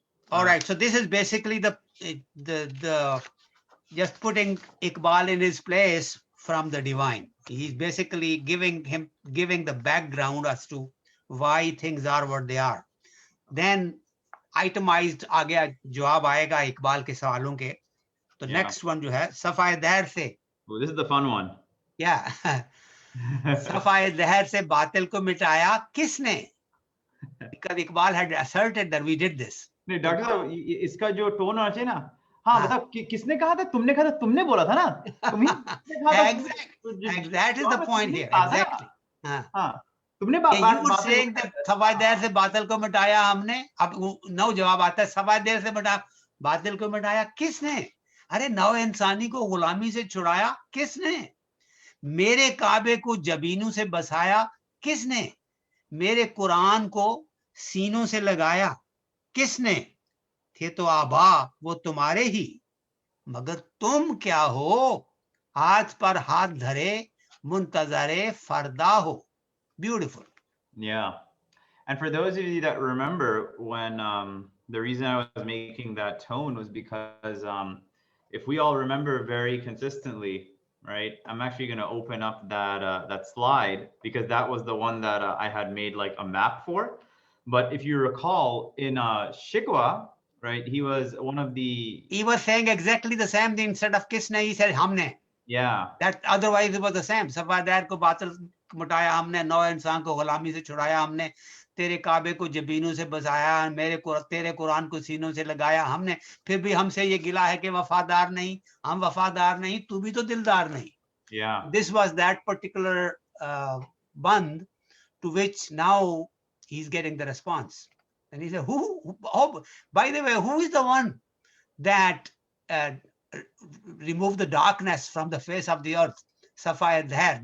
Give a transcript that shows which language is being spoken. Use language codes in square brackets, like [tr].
[en] All right. So this is basically the just putting Iqbal in his place from the divine. He's basically giving the background as to why things are what they are. Then itemized [hi] आगे जवाब आएगा इकबाल के सवालों के. तो [en] next one [hi] जो है सफाए दहर से. [en] Oh, this is the fun one. Yeah. [hi] सफाए दहर से बातिल को मिटाया किसने? [en] Because Iqbal had asserted that we did this. [hi] नहीं डॉक्टर साहब इसका जो टोन होना चाहिए ना. हाँ बताओ किसने कहा था? तुमने कहा था, तुमने बोला था ना. [en] Exactly. That is the point here. Exactly. [hi] हाँ. तुमने [en] you were saying that [hi] सफाए दहर से बातिल को मिटाया हमने. अब नौ जवाब आता है सफाए दहर से बातिल को मिटाया किसने? अरे नौ इंसानी को गुलामी से छुड़ाया किसने? मेरे काबे को जबीनों से बसाया किसने? मेरे कुरान को सीनों से लगाया किसने? थे तो आबा वो तुम्हारे ही, मगर तुम क्या हो? हाथ पर हाथ धरे मुंतजरे फरदा हो. [en] Beautiful. Yeah. And for those of you that remember when the reason I was making that tone was because if we all remember very consistently, right? I'm actually going to open up that slide because that was the one that I had made like a map for. But if you recall in Shikwa, right? He was one of the. He was saying exactly the same thing. Instead of kisne, he said हमने. Yeah. That otherwise it was the same. [hi] सफादार को बातिल मुटाया हमने, नौ इंसान को गुलामी से छुड़ाया हमने, तेरे काबे को जबीनों से बसाया, तेरे कुरान को सीनों से लगाया हमने. फिर भी हमसे ये गिला है कि वफादार नहीं, हम वफादार नहीं, तू भी तो दिलदार नहीं. [en] Yeah. This was that particular band to which now he's getting the response. And he said, oh, by the way, who is the one that removed the darkness from the face of the earth? Safaya Dhar.